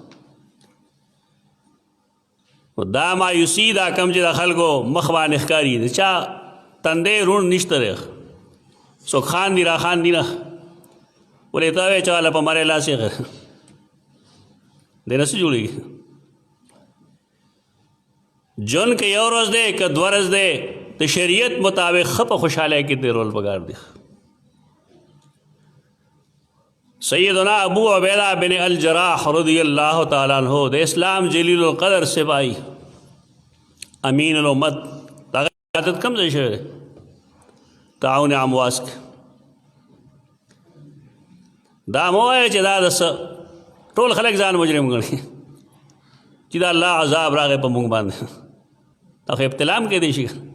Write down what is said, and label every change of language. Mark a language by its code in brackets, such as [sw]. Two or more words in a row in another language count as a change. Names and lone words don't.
[ps] دا مایوسي دا کم چې د خلکو مخ باندې ښکاري د چا تندی روڼ نشته دی، څوک خاندي را خاندي نه، ولې ته وایې چې والا په مرۍ لاس یې دی نه څه جوړېږي. ژوند که یو ورځ دی که دوه ورځ دی د شریعت مطابق ښه په خوشحالی کې تېرول پکار دی. سیدنا ابو عبیدہ بن الجراح [ar] رضی اللہ تعالیٰ عنہ [ps] د اسلام جلیل القدر سپاہی امین الامت دا عادت کم ځای شوی دی تعاون امواس کې. دا مه وایه چې دا د ټول خلک ځان مجرم ګڼي چې دا الله عذاب راغی په موږ باندې، دا خو ابتلا هم کیدی شي.